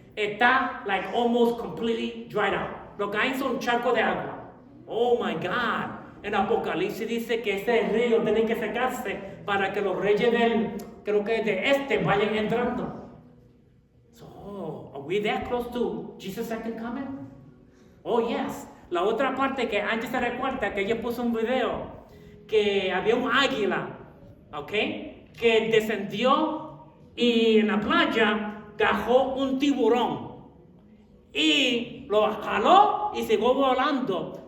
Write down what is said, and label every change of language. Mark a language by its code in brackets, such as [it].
[en] Está like almost completely dried out. [es] Lo que hay son charcos de agua. [en] Oh my God. [es] En Apocalipsis dice que ese río tiene que secarse para que los reyes de vayan entrando. [en] So, are we that close to Jesus' second coming? Oh yes. [es] La otra parte que antes se recuerda que ella puso un video que había un águila, ¿ok? Que descendió y en la playa cajó un tiburón y lo jaló y siguió volando.